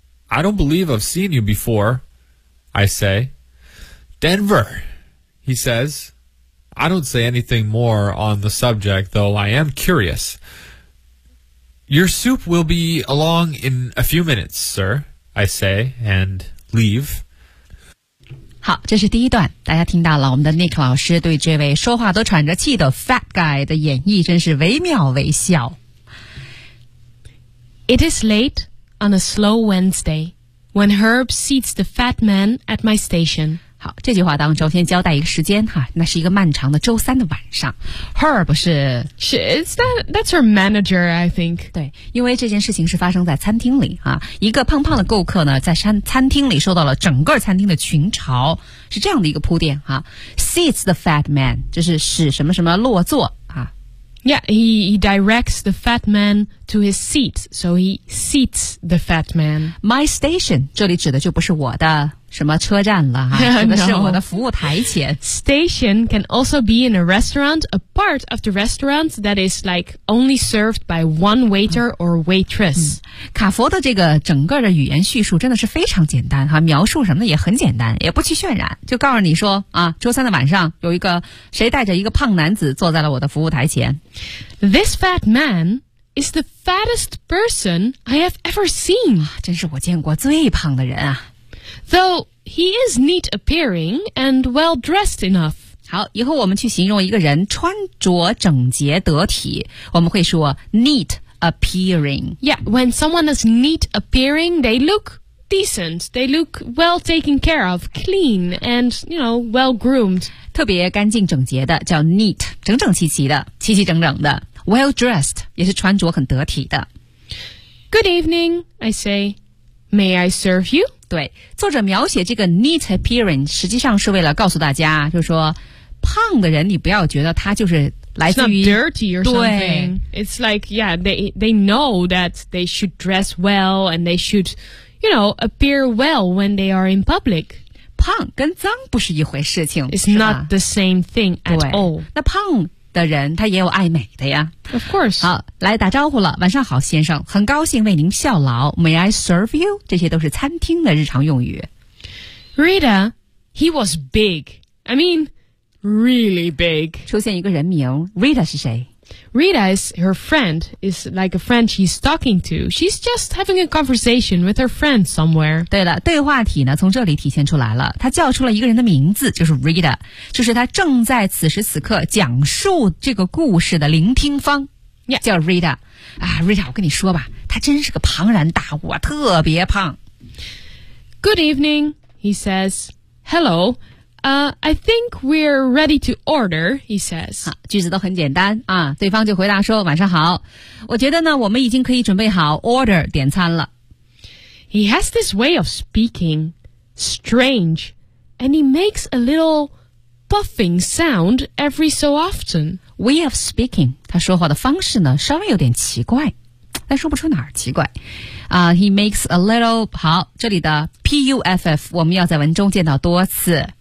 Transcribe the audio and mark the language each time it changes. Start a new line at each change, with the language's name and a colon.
English: I don't believe I've seen you before, I say. Denver, he says. I don't say anything more on the subject, though I am curious. Your soup will be along in a few minutes, sir, I say, and leave.
Chinese: 好，这是第一段，大家听到了我们的 Nick 老师对这位说话都喘着气的
English: fat guy
Chinese: 的演绎，真是惟妙惟肖。
English: It is late on a slow Wednesday when Herb seats the fat man at my station.
Chinese: 好，这句话当中先交代一个时间哈，那是一个漫长的周三的晚上。 Herb 是
English: That's her manager, I think.
Chinese: 对，因为这件事情是发生在餐厅里啊，一个胖胖的顾客呢，在餐厅里受到了整个餐厅的群嘲，是这样的一个铺垫哈。
English: Seats the fat man,
Chinese: 就是使什么什么落座啊。
English: Yeah, he directs the fat man to his seat, so he seats the fat man. My station,
Chinese: 这里指的就不是我的什么车站了，指的是我的服务台前。
English: Station can also be in a restaurant, a part of the restaurant that is like only served by one waiter or waitress.
Chinese: 卡佛的这个整个的语言叙述真的是非常简单哈，描述什么的也很简单，也不去渲染，就告诉你说啊，周三的晚上有一个谁带着一个胖男子坐在了我的服务台前。
English: This fat man is the fattest person I have ever seen.
Chinese: 真是我见过最胖的人啊。
English: Though he is neat appearing and well dressed enough.
Chinese: 好，以后我们去形容一个人穿着整洁得体，我们会说
English: neat appearing. Yeah, when someone is neat appearing, they look decent. They look well taken care of, clean, and you know, well groomed.
Chinese: 特别干净整洁的叫 neat, 整整齐齐的，齐齐整整的。
English: Well dressed
Chinese: 也是穿着很得体的。
English: Good evening, I say. May I serve you?
Chinese: 对，作者描写这个
English: neat appearance
Chinese: 实际上是为了告诉大家，就是说胖的人你不要觉得他就是来自于
English: It's not dirty or something. It's like, yeah, they know that they should dress well and they should, you know, appear well when they are in public.
Chinese: 胖跟脏不是一回事情，
English: It's not the same thing at all.
Chinese: 那胖的人他也有爱美的呀。
English: Of course.
Chinese: 好，来打招呼了。晚上好，先生，很高兴为您效劳。
English: May I serve you?
Chinese: 这些都是餐厅的日常用语。
English: Rita, he was big. I mean, really big.
Chinese: 出现一个人名， Rita 是谁？
English: Rita is her friend. Is like a friend she's talking to. She's just having a conversation with her friend somewhere.
Chinese: 对了，对话体呢，从这里体现出来了。他叫出了一个人的名字，就是 Rita， 就是他正在此时此刻讲述这个故事的聆听方。
English: Yeah.
Chinese: 叫 Rita。啊 ，Rita， 我跟你说吧，他真是个庞然大物，特别胖。
English: Good evening, He says, hello, I think we're ready to order, he says.
Chinese: 好，句子都很简单啊，对方就回答说晚上好，我觉得呢我们已经可以准备好 order 点餐了。
English: He has this way of speaking, strange, and he makes a little puffing sound every so often. Way of speaking,
Chinese: 他说话的方式呢稍微有点奇怪。但说不出哪儿奇怪、
English: He makes a little
Chinese: 好，这里的 P-U-F-F 我们要在文中见到多次